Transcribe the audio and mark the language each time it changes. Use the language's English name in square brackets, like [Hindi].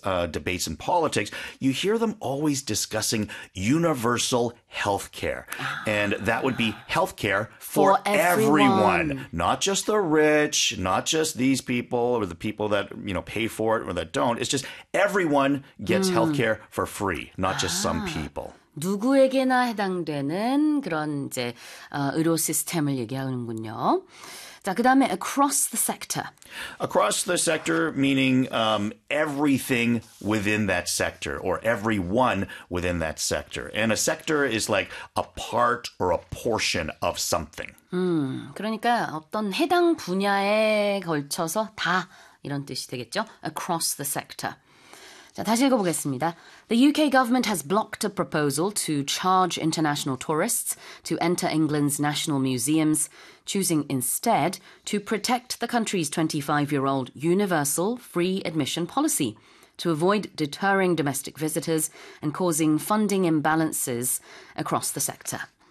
[English] Debates and politics, you hear them always discussing universal healthcare. And that would be healthcare For for everyone, everyone. not just the rich, not just these people or the people that, pay for it or that don't. It's just everyone gets healthcare for free, not just some people. [Korean] 누구에게나 해당되는 그런 이제 의료 시스템을 얘기하는군요. 자, 그다음에 [English] across the sector. Across the sector, meaning everything within that sector or everyone within that sector. And a sector is like a part or a portion of something. [Korean] 그러니까 어떤 해당 분야에 걸쳐서 다 이런 뜻이 되겠죠? [English] Across the sector. [Korean] 자, 다시 읽어보겠습니다. [English] The UK government has blocked a proposal to charge international tourists to enter England's national museums, choosing instead to protect the country's 25-year-old universal free admission policy to avoid deterring domestic visitors and causing funding imbalances across the sector.